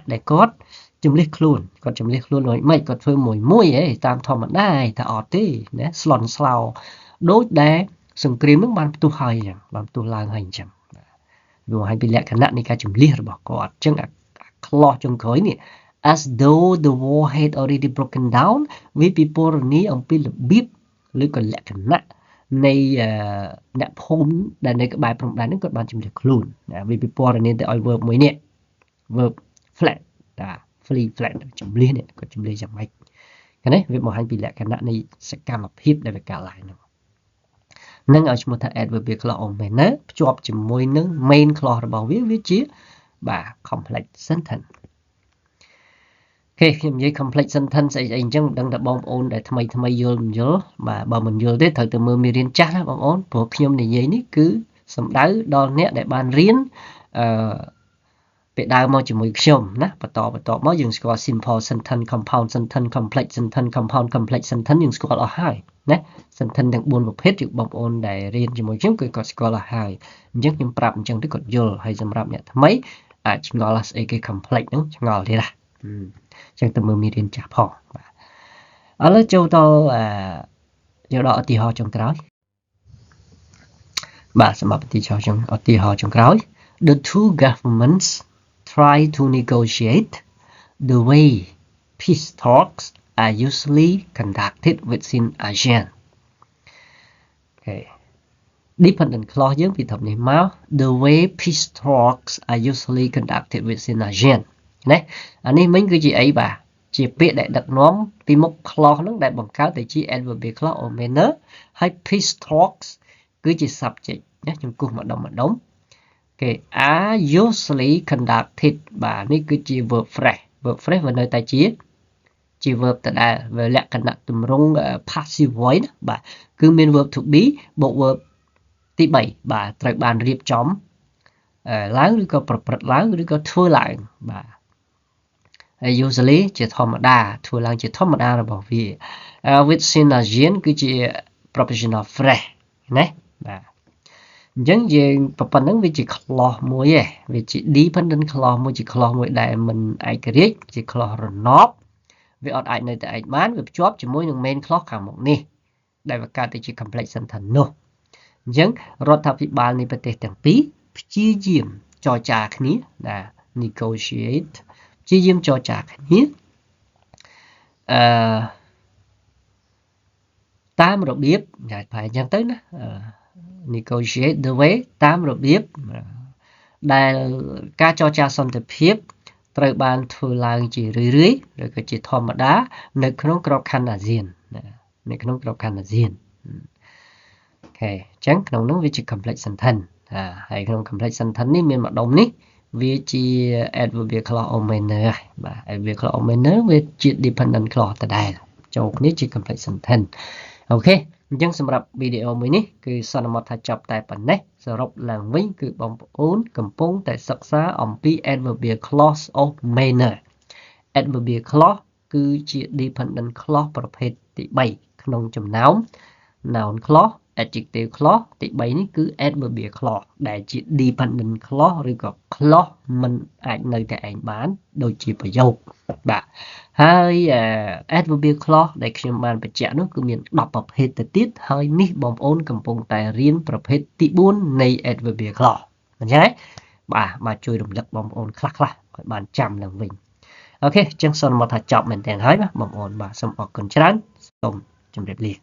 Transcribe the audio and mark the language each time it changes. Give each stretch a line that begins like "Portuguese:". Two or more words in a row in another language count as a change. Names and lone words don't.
Khmer: ដែលគាត់ជំលះខ្លួនរួចមិនគាត់ធ្វើមួយហ៎តាមធម្មតាតែអត់ទេណាស្លន់ស្លោដូចដែលសង្គ្រាមហ្នឹងបានផ្ទុះហើយអញ្ចឹងបានផ្ទុះឡើងហើយអញ្ចឹងវាបង្ហាញពីលក្ខណៈនៃការជំលះ របស់គាត់អញ្ចឹងអាខ្លោះចុងក្រោយនេះ
English: as though the war had already broken down
Khmer: វាពិពណ៌នាអំពីរបៀប ឬក៏លក្ខណៈនៃអ្នកភូមិដែលនៅក្បែរព្រំដែនហ្នឹងគាត់បានជំនះខ្លួនវាពិពណ៌នាទៅឲ្យ verb មួយនេះ
English: verb flat
Khmer: តា
English: flee flat
Khmer: ជំនះនេះគាត់ជំនះយ៉ាងម៉េចឃើញទេវាបង្ហាញពីលក្ខណៈនៃសកម្មភាពដែលវាកើតឡើងហ្នឹងនឹងឲ្យឈ្មោះថា
English: adverbial clause of manner
Khmer: ភ្ជាប់ជាមួយនឹង
English: main clause
Khmer: របស់វាជាបាទ
English: complex sentence
Khmer: អូខេខ្ញុំនិយាយ
English: complex sentence
Khmer: អីអញ្ចឹងមិនដឹងថាបងប្អូនដែលថ្មីយល់មិនយល់បាទបើមិនយល់ទេត្រូវទៅមើលមេរៀនចាស់ណាបងប្អូនព្រោះខ្ញុំនិយាយនេះគឺសំដៅដល់អ្នកដែលបានរៀន ពីដើមមកជាមួយខ្ញុំណាបន្តមកយើងស្គាល់
English: simple sentence compound sentence complex sentence compound complex sentence
Khmer: យើងស្គាល់អស់ហើយណា sentence ទាំង4ប្រភេទគឺបងប្អូនដែលរៀនជាមួយខ្ញុំគឺគាត់ស្គាល់អស់ហើយអញ្ចឹងខ្ញុំប្រាប់អញ្ចឹងទៅគាត់យល់ហើយសម្រាប់អ្នកថ្មីអាចឆ្ងល់ស្អីគេ complex ហ្នឹងឆ្ងល់ទៀតណាចឹងទៅមើលមេរៀនចាស់ផងបាទឥឡូវចូលដល់ឧទាហរណ៍ចុងក្រោយ បាទសម្រាប់ឧទាហរណ៍ចុងក្រោយ
English: The two governments try to negotiate the way peace talks are usually conducted within ASEAN okay dependent clause
Khmer: យើងពីធំនេះមក
English: the way peace talks are usually conducted within ASEAN
Khmer: ណាអានេះមិញគឺជាអីបាទជាពាក្យដែលដឹកនាំពីមុខ clause ហ្នឹងដែលបង្កើតទៅជា
English: adverbial clause of manner
Khmer: ហើយ
English: peace talks
Khmer: គឺជា subject ណាខ្ញុំគូសម្ដុំគេ
English: are usually conducted
Khmer: បាទនេះគឺជា
English: verb phrase
Khmer: វានៅតែជា verb ដដែលវាលក្ខណៈទម្រង់ passive voice ណាបាទគឺមាន
English: verb to be
Khmer: បូក verb ទី3បាទត្រូវបានរៀបចំឡើងឬក៏ប្រព្រឹត្តឡើងឬក៏ធ្វើឡើងបាទហើយ usually ជាធម្មតាធ្វើឡើងជាធម្មតារបស់វា
English: within ASEAN
Khmer: គឺជា
English: propositional phrase
Khmer: ណាបាទអញ្ចឹង យើងប៉ុណ្ណឹងវាជា clause មួយឯងវាជា
English: dependent clause
Khmer: មួយជា clause មួយដែលមិនឯករាជ្យជា clause រណបវាអត់អាចនៅតែឯងបានវាភ្ជាប់ជាមួយនឹង
English: main clause
Khmer: ខាងមុខនេះដែលវាកើតទៅជា
English: complex sentence
Khmer: នោះអញ្ចឹងរដ្ឋាភិបាលនៃប្រទេសទាំងពីរព្យាយាមចរចាគ្នាណា negotiate ព្យាយាមចរចាគ្នា តាមរបៀបតែប្រហែលអញ្ចឹងទៅណា
English: negotiate the way
Khmer: តាមរបៀបដែលការចរចាសន្តិភាពត្រូវបានធ្វើឡើងជារឿយៗឬក៏ជាធម្មតានៅក្នុងក្របខ័ណ្ឌអាស៊ាននៅក្នុងក្របខ័ណ្ឌអាស៊ានអូខេអញ្ចឹងក្នុងនោះវា ជា
English: complex sentence
Khmer: ហើយក្នុង
English: complex sentence
Khmer: នេះមានម្ដុំនេះវាជា
English: adverbial clause of manner
Khmer: បាទ
English: adverbial clause of manner
Khmer: វាជា
English: dependent clause
Khmer: ដដែលចូលគ្នាជា
English: complex sentence
Khmer: អូខេអញ្ចឹងសម្រាប់ វីដេអូមួយនេះគឺសន្មតថាចប់តែប៉ុណ្ណេះសរុបឡើងវិញគឺបងប្អូនកំពុងតែសិក្សាអំពី
English: adverbial clause of manner adverbial clause គឺជា dependent clause ប្រភេទទី3ក្នុងចំណោម noun clause adjective clause
Khmer: ទី3នេះគឺ
English: adverbial clause
Khmer: ដែលជា
English: dependent clause
Khmer: ឬក៏ clause មិនអាចនៅតែឯងបានដូចជាប្រយោគបាទហើយ
English: adverbial clause
Khmer: ដែលខ្ញុំបានបញ្ជាក់នោះគឺមាន10ប្រភេទទៅទៀតហើយនេះបងប្អូនកំពុងតែរៀនប្រភេទទី4នៃ
English: adverbial clause
Khmer: អញ្ចឹងបាទជួយរំលឹកបងប្អូនខ្លះឲ្យបានចាំឡើងវិញអូខេអញ្ចឹងសូមមកថាចប់មែនទែនហើយបងប្អូនបាទសូមអរគុណច្រើនសូមជម្រាបលា